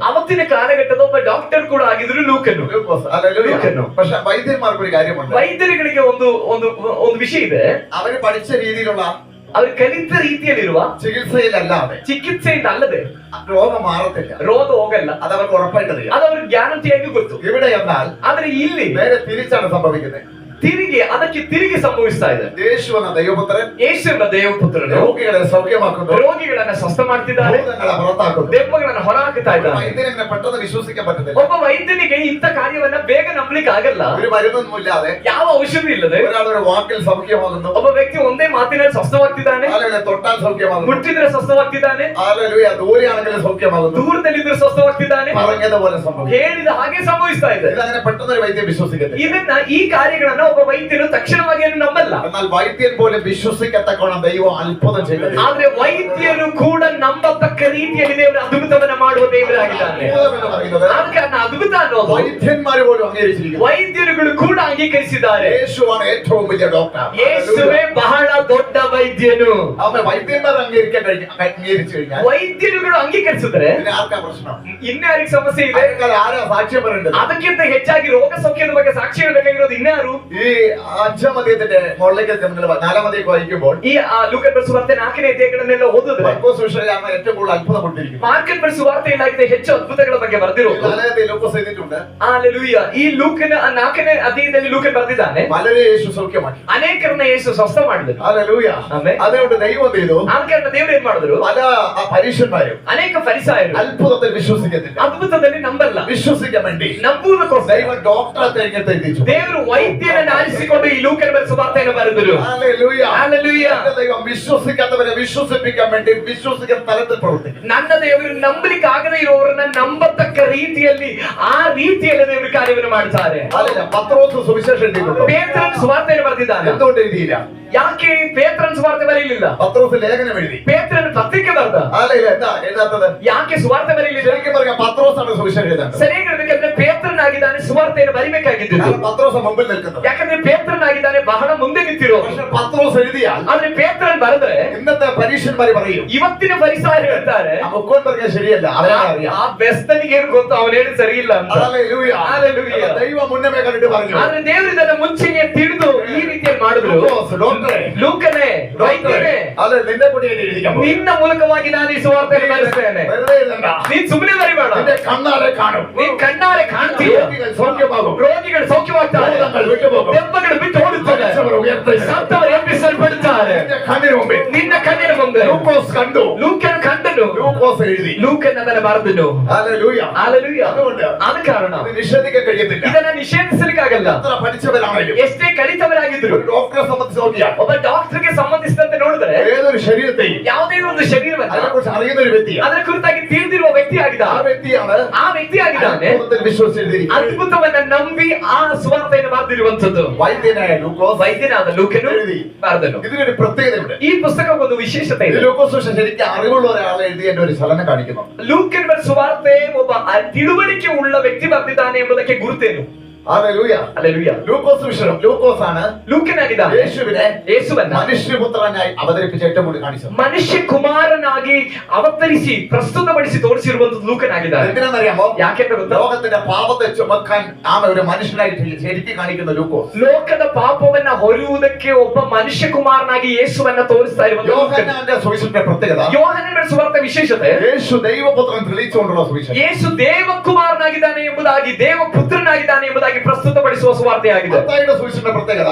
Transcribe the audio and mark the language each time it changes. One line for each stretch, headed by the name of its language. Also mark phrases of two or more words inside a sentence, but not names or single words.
Kannada: ಅವತ್ತಿನ ಕಾಲಘಟ್ಟದ ಒಬ್ಬ ಡಾಕ್ಟರ್ ಕೂಡ ಆಗಿದ್ರು ಲೂಕನು.
Malayalam: ലൂക്കോസ്. ഹല്ലേലൂയ.
Kannada: ലൂക്കನು.
Malayalam: പക്ഷേ വൈദ്യന്മാർക്ക് ഒരു കാര്യമുണ്ട്.
Kannada: ವೈದ್ಯರುಗಳಿಗೆ ಒಂದು ವಿಷಯ ಇದೆ.
Malayalam: അവര് പഠിച്ച രീതിയിലുള്ള
Kannada: ಅವರು ಕಲಿತ ರೀತಿಯಲ್ಲಿರುವ
Malayalam: ചികിത്സയിലല്ലാതെ
Kannada: ಚಿಕಿತ್ಸೆಯಿಂದ ಅಲ್ಲದೆ
Malayalam: രോഗം മാറത്തില്ല.
Kannada: ರೋಗ ಹೋಗಲ್ಲ.
Malayalam: അത് അവർക്ക് ഉറപ്പായിട്ടറിയാം.
Kannada: ಅದು ಅವ್ರಿಗೆ ಗ್ಯಾರಂಟಿಯಾಗಿ ಗೊತ್ತು.
Malayalam: ഇവിടെ എന്നാൽ
Kannada: ಆದ್ರೆ ಇಲ್ಲಿ
Malayalam: നേരെ തിരിച്ചാണ് സംഭവിക്കുന്നത്.
Kannada: ಅದಕ್ಕೆ ತಿರುಗಿ ಸಂಭವಿಸ್ತಾ ಇದೆ.
Malayalam: യേശു എന്ന ദൈവപുത്രൻ
Kannada: ಯೇಸುವಿನ ದೇವಪುತ್ರನು
Malayalam: രോഗികളെ സൗഖ്യമാക്കുന്നു,
Kannada: ರೋಗಿಗಳನ್ನ ಸ್ವಸ್ಥ ಮಾಡ್ತಿದ್ದಾರೆ,
Malayalam: ഭൂതങ്ങളെ പുറത്താക്കുന്നു.
Kannada: ದೆವ್ವಗಳನ್ನ ಹೊರಹಾಕ್ತಾ ಇದ್ದಾರೆ.
Malayalam: വൈദ്യനെ പെട്ടെന്ന് വിശ്വസിക്കാൻ പറ്റത്തില്ല.
Kannada: ಒಬ್ಬ ವೈದ್ಯನಿಗೆ ಇಂಥ ಕಾರ್ಯವನ್ನ ಬೇಗ ನಂಬಲಿಕ್ಕೆ ಆಗಲ್ಲ.
Malayalam: ഒരു മരുന്നൊന്നുമില്ലാതെ
Kannada: ಯಾವ ಔಷಧಿ ಇಲ್ಲದೆ
Malayalam: ഒരാൾ ഒരു വാക്കിൽ സൗഖ്യമാകുന്നു.
Kannada: ಒಬ್ಬ ವ್ಯಕ್ತಿ ಒಂದೇ ಮಾತಿನಲ್ಲಿ ಸ್ವಸ್ಥವಾಗ್ತಿದ್ದಾನೆ,
Malayalam: ആളുകളെ തൊട്ടാൽ സൗഖ്യമാകുന്നു.
Kannada: ಮುಟ್ಟಿದ್ರೆ ಸ್ವಸ್ಥವಾಗ್ತಿದ್ದಾನೆ,
Malayalam: ഹല്ലേലൂയ. ദൂരെയാണെങ്കിലും സൗഖ്യമാകുന്നു.
Kannada: ದೂರದಲ್ಲಿದ್ರೆ ಸ್ವಸ್ಥವಾಗ್ತಿದ್ದಾನೆ,
Malayalam: പറഞ്ഞതുപോലെ സംഭവിക്കും.
Kannada: ಹೇಳಿದ ಹಾಗೆ ಸಂಭವಿಸ್ತಾ ಇದೆ.
Malayalam: ഇതങ്ങനെ പെട്ടെന്ന് ഒരു വൈദ്യൻ വിശ്വസിക്കത്തില്ല.
Kannada: ಇದನ್ನ ಈ ಕಾರ್ಯಗಳನ್ನ ಒಬ್ಬ ವೈದ್ಯನು ತಕ್ಷಣವಾಗಿ ಏನು ನಂಬಲ್ಲ.
Malayalam: എന്നാൽ വൈദ്യൻ പോലും വിശ്വസിക്കത്തക്കോണം ദൈവം അത്ഭുതം ചെയ്തത്.
Kannada: ಆದ್ರೆ ವೈದ್ಯರು ಕೂಡ ನಂಬತಕ್ಕ ರೀತಿಯಲ್ಲಿ ದೇವರು ಅದ್ಭುತವನ್ನ ಮಾಡುವ ದೇವರಾಗಿದ್ದಾನೆ.
Malayalam: അത്ഭുതം എന്ന് പറയുന്നത്
Kannada: ಆದ ಕಾರಣ ಅದ್ಭುತ ಅನ್ನೋದು
Malayalam: വൈദ്യന്മാർ പോലും അംഗീകരിച്ചിരിക്കുന്നു.
Kannada: ವೈದ್ಯರುಗಳು ಕೂಡ ಅಂಗೀಕರಿಸಿದ್ದಾರೆ.
Malayalam: യേശുവാണ് ഏറ്റവും വലിയ ഡോക്ടർ.
Kannada: ಯೇಸುವೇ ಬಹಳ ದೊಡ್ಡ ವೈದ್ಯನು.
Malayalam: അവൻ വൈദ്യന്മാർ അംഗീകരിച്ചു കഴിഞ്ഞാൽ
Kannada: ವೈದ್ಯರುಗಳು ಅಂಗೀಕರಿಸಿದ್ರೆ
Malayalam: പിന്നെ ആർക്കാ പ്രശ്നം?
Kannada: ಇನ್ಯಾರಿಗೆ ಸಮಸ್ಯೆ ಇದೆ?
Malayalam: അതിനേക്കാൾ ആരാ സാക്ഷ്യം പറയേണ്ടത്?
Kannada: ಅದಕ್ಕಿಂತ ಹೆಚ್ಚಾಗಿ ರೋಗ ಸೌಖ್ಯದ ಬಗ್ಗೆ ಸಾಕ್ಷಿ ಹೇಳಬೇಕಾಗಿರೋದು ಇನ್ಯಾರು?
Malayalam: ഈ 5-ാം അധ്യായത്തിന്റെ മുകളിലേക്ക് നിങ്ങൾ 4-ാം അധ്യായം വായിക്കുമ്പോൾ
Kannada: ಈ ಲೂಕನ್ ಬರೆಸುವಾರ್ತೆ 4ನೇ ಅಧ್ಯಾಯಗಳನ್ನೆಲ್ಲ ಓದಿದ್ರೆ
Malayalam: മർക്കോസ് സുവിശേഷമാണ് ഏറ്റവും കൂടുതൽ അത്ഭുതം കൊണ്ടിരിക്കുന്നത്.
Kannada: ಮಾರ್ಕನ್ ಬರೆಸುವಾರ್ತೆಯಲ್ಲಾಗಿದೆ ಹೆಚ್ಚು ಅದ್ಭುತಗಳ ಬಗ್ಗೆ ಬರೆದಿರೋದು.
Malayalam: 4-ാം അധ്യായം ലൂക്കോസ് എഴുതിയിട്ടുണ്ട്.
Kannada: ಹಲ್ಲೆಲೂಯಾ. ಈ ಲೂಕನ 4ನೇ ಅಧ್ಯಾಯದಲ್ಲಿ ಲೂಕನ್ ಬರೆದಿದ್ದಾನೆ,
Malayalam: പലരെ യേശു സൗഖ്യമാക്കി.
Kannada: ಅನೇಕರನ್ನ ಯೇಸು ಸ್ವಸ್ಥ ಮಾಡಿದನು.
Malayalam: ഹല്ലേലൂയ.
Kannada: ಆಮೆನ್.
Malayalam: അതുകൊണ്ട് ദൈവം എന്ത് ചെയ്തു?
Kannada: ಆದ ಕಾರಣ ದೇವರು ಏನ್ ಮಾಡಿದ್ರು?
Malayalam: പല പരീക്ഷന്മാരും
Kannada: ಅನೇಕ ಫರಿಸಾಯರು
Malayalam: അത്ഭുതത്തിൽ വിശ്വസിക്കത്തില്ല.
Kannada: ಅದ್ಭುತದಲ್ಲಿ ನಂಬಲ್ಲ.
Malayalam: വിശ്വസിക്കാൻ വേണ്ടി
Kannada: ನಂಬುವುದಕ್ಕೋಸ್ಕರ
Malayalam: ദൈവം ഡോക്ടറെ തെരഞ്ഞെടുത്ത് എത്തിച്ചു.
Kannada: ದೇವರು ವೈದ್ಯರನ್ನು ಆರಿಸಿಕೊಂಡು ಈ ಲೂಕನ ಬರೆಸುವಾರ್ತೆಯನ್ನು ಬರೆದರು.
Malayalam: ഹല്ലേലൂയ. ഹല്ലേലൂയ. എന്റെ ദൈവം വിശ്വസിക്കാത്തവരെ വിശ്വസിപ്പിക്കാൻ വേണ്ടി വിശ്വസിക്കുന്ന തലത്തിൽ പ്രവർത്തിക്കും.
Kannada: ನನ್ನ ದೇವರು ನಂಬಲಿಕ್ಕೆ ಆಗದೇ ಇರುವವರನ್ನ ನಂಬತಕ್ಕ ರೀತಿಯಲ್ಲಿ ಆ ರೀತಿಯಲ್ಲಿ ದೇವರು ಕಾರ್ಯವನ್ನು ಮಾಡ್ತಾರೆ.
Malayalam: അല്ല, പത്രോസ് സുവിശേഷം എഴുതിയിട്ടുണ്ടോ?
Kannada: ಪೇತ್ರನ ಸುವಾರ್ತೆಯನ್ನು ಬರೆದಿದ್ದಾನೆ.
Malayalam: എന്തുകൊണ്ട് എഴുതിയില്ല?
Kannada: ಯಾಕೆ ಪೇತ್ರನ ಸುವಾರ್ತೆ ಬರೆಯಲಿಲ್ಲ?
Malayalam: പത്രോസ് ലേഖനം എഴുതി.
Kannada: ಪೇತ್ರನ ಪತ್ರಿಕೆ ಬರೆದ.
Malayalam: അല്ല, എന്താ എഴുതാത്തത്?
Kannada: ಯಾಕೆ ಸುವಾರ್ತೆ ಬರೆಯಲಿಲ್ಲ?
Malayalam: ശരിക്കും പറഞ്ഞാൽ പത്രോസാണ് സുവിശേഷം എഴുതേണ്ടത്.
Kannada: ಸರಿಯಾಗಿ ಹೇಳ್ಬೇಕಂದ್ರೆ ಪೇತ್ರನಾಗಿದ್ದಾನೆ ಸುವಾರ್ತೆಯನ್ನು ಬರಿಬೇಕಾಗಿದ್ದು.
Malayalam: കാരണം പത്രോസ് മുമ്പിൽ നിൽക്കുന്നത്.
Kannada: ಯಾಕಂದ್ರೆ ಪೇತ್ರನಾಗಿದ್ದಾನೆ ಬಹಳ ಮುಂದೆ ನಿಂತಿರೋ.
Malayalam: പക്ഷെ പത്രോസ് എഴുതിയാൽ
Kannada: ಆದ್ರೆ ಪೇತ್ರನ್ ಬರೆದ್ರೆ
Malayalam: ഇന്നത്തെ പരീക്ഷന്മാര് പറയും
Kannada: ಇವತ್ತಿನ ಪರಿಸರ ಹೇಳ್ತಾರೆ
Malayalam: മുക്കോൻ പറഞ്ഞാൽ ശരിയല്ല, അവനെ അറിയാം.
Kannada: ಆ ಬೆಸ್ತನಿಗೆ ಏನು ಗೊತ್ತು, ಅವನು ಹೇಳಿ ಸರಿ ಇಲ್ಲ ಅಂತ.
Malayalam: ഹല്ലേലൂയ. ഹല്ലേലൂയ. ദൈവം മുന്നമേ കണ്ടിട്ട് പറഞ്ഞു.
Kannada: ಆದ್ರೆ ದೇವರು ಇದನ್ನ ಮುಂಚೆಗೆ ತಿಳಿದು ಈ ರೀತಿಯಲ್ಲಿ ಮಾಡಿದ್ರು.
Malayalam: ഡോക്ടറെ,
Kannada: ಲೂಕನೇ, ವೈದ್ಯನೇ,
Malayalam: അത് നിന്റെ കൂടി എഴുതിയിരിക്കാൻ പോകുന്നു.
Kannada: ನಿನ್ನ ಮೂಲಕವಾಗಿ ನಾನು ಈ ಸುವಾರ್ತೆಯನ್ನು ಬರೆಸ್ತೇನೆ.
Malayalam: വെറുതെ എഴുതണ്ട.
Kannada: ನೀನ್ ಸುಮ್ಮನೆ ಬರಿಬೇಡ.
Malayalam: നിന്റെ കണ്ണാലെ കാണും.
Kannada: ನೀನ್ ಕಣ್ಣಾರೆ ಕಾಣ್ತೀಯ.
Malayalam: രോഗികൾ സൗഖ്യമാകും.
Kannada: ರೋಗಿಗಳು ಸೌಖ್ಯವಾಗ್ತಾರೆ,
Malayalam: ഭൂതങ്ങൾ വിട്ടുപോകും.
Kannada: ದೆವ್ವಗಳು ಬಿಟ್ಟು ಓಡುತ್ತವೆ,
Malayalam: മരിച്ചവർ ഉയർത്തെഴുന്നേൽക്കും.
Kannada: ಸತ್ತವರು ಎಬ್ಬಿಸಲ್ಪಡುತ್ತಾರೆ.
Malayalam: നിന്റെ കണ്ണിന് മുമ്പിൽ
Kannada: ನಿನ್ನ ಕಣ್ಣಿನ ಮುಂದೆ
Malayalam: ലൂക്കോസ് കണ്ടു.
Kannada: ಲೂಕನ್ ಕಂಡನು,
Malayalam: ലൂക്കോസ് എഴുതി.
Kannada: ಲೂಕನ್ ಅದನ್ನು ಬರೆದನು.
Malayalam: ഹല്ലേലൂയ.
Kannada: ಹಲ್ಲೆಲೂಯ.
Malayalam: അതുകൊണ്ട്
Kannada: ಆದ ಕಾರಣ
Malayalam: ഇത് നിഷേധിക്കാൻ കഴിയത്തില്ല.
Kannada: ಇದನ್ನ ನಿಷೇಧಿಸಲಿಕ್ಕಾಗಲ್ಲ.
Malayalam: എത്ര പഠിച്ചവരാണെങ്കിലും
Kannada: ಎಷ್ಟೇ ಕಲಿತವರಾಗಿದ್ರು
Malayalam: ഒരു ഡോക്ടറെ സംബന്ധിച്ച് നോക്കിയാൽ
Kannada: ಒಬ್ಬ ಡಾಕ್ಟರ್ಗೆ ಸಂಬಂಧಿಸಿದಂತೆ ನೋಡಿದ್ರೆ
Malayalam: ഏതൊരു ശരീരത്തെയും
Kannada: ಯಾವುದೇ ಒಂದು ಶರೀರವನ್ನ
Malayalam: അതിനെ കുറിച്ച് അറിയുന്ന ഒരു വ്യക്തിയാണ്.
Kannada: ಅದರ ಕುರಿತಾಗಿ ತಿಳಿದಿರುವ ವ್ಯಕ್ತಿ
Malayalam: ആ
Kannada: ಆಗಿದ್ದಾನೆ.
Malayalam: വ്യക്തിയാണ്
Kannada: ಆ ವ್ಯಕ್ತಿ ಆಗಿದ್ದಾನೆ
Malayalam: അത്ഭുതത്തിൽ വിശ്വസിച്ചിരിക്കുന്നത്.
Kannada: ಅದ್ಭುತವನ್ನ ನಂಬಿ ಆ ಸುವಾರ್ತೆಯನ್ನು ಬರೆದಿರುವಂತದ್ದು
Malayalam: വൈദ്യനായ ലൂക്കോസ്
Kannada: ವೈದ್ಯನಾದ ಲೂಕನು
Malayalam: എഴുതി.
Kannada: ಬರೆದನು.
Malayalam: ഇതിനൊരു പ്രത്യേകതയുണ്ട്.
Kannada: ಈ ಪುಸ್ತಕಕ್ಕೊಂದು ವಿಶೇಷತೆ
Malayalam: ഇത്
Kannada: ಇದೆ.
Malayalam: ലൂക്കോസ് സുവിശേഷം ശരിക്കും അറിവുള്ള ഒരാളെ എഴുതിയതിന്റെ ഒരു ചലനം കാണിക്കുന്നു.
Kannada: ಲೂಕನ್ ಸುವಾರ್ತೆ ಒಬ್ಬ ತಿಳುವಳಿಕೆ ಉಳ್ಳ ವ್ಯಕ್ತಿ ಬರೆದಿದ್ದಾನೆ ಎಂಬುದಕ್ಕೆ ಗುರುತೇನು?
Malayalam: ഹല്ലേലൂയ.
Kannada: ಹಲ್ಲೆಲೂಯಾ.
Malayalam: ലൂക്കോസ് സുവിശേഷം ലൂക്കോസ് ആണ്
Kannada: ಲೂಕನಾಗಿದ್ದಾನೆ
Malayalam: യേശുവിനെ
Kannada: ಯೇಸುವನ್ನ
Malayalam: മനുഷ്യപുത്രനായി അവതരിപ്പിച്ച ഏറ്റവും കൂടുതൽ കാണിച്ചത്.
Kannada: ಮನುಷ್ಯ ಕುಮಾರನಾಗಿ ಅವತರಿಸಿ ಪ್ರಸ್ತುತಪಡಿಸಿ ತೋರಿಸಿರುವಂತದ್ದು ಲೂಕನಾಗಿದ್ದಾನೆ.
Malayalam: എന്തിനാണെന്നറിയാമോ?
Kannada: ಯಾಕೆಂತ ಗೊತ್ತಾ?
Malayalam: ലോകത്തിന്റെ പാപത്തെ ചുമക്കാൻ ഒരു മനുഷ്യനായിട്ട് ശരിക്കും കാണിക്കുന്ന ലൂക്കോസ്.
Kannada: ಲೋಕದ ಪಾಪವನ್ನ ಹೊರುವುದಕ್ಕೆ ಒಬ್ಬ ಮನುಷ್ಯ ಕುಮಾರನಾಗಿ ಯೇಸುವನ್ನ ತೋರಿಸ್ತಾ ಇರುವಂತ
Malayalam: യോഹന്നാന്റെ സുവിശേഷത്തിന്റെ പ്രത്യേകത
Kannada: ಯೋಹನನ ಸುವಾರ್ತೆ ವಿಶೇಷತೆ
Malayalam: യേശു ദൈവപുത്രൻ തെളിയിച്ചുകൊണ്ടുള്ള സുവിശേഷം.
Kannada: ಯೇಸು ದೇವಕುಮಾರನಾಗಿದ್ದಾನೆ ಎಂಬುದಾಗಿ, ದೇವಪುತ್ರನಾಗಿದ್ದಾನೆ ಎಂಬುದಾಗಿ ಎಂಬುದಾಗಿ ಪ್ರಸ್ತುತಪಡಿಸುವ ಸುವಾರ್ತೆಯಾಗಿದೆ. ಮತ್ತಾಯಿಯ ಸುವಿಶೇಷದ ಪ್ರತ್ಯೇಕತೆ,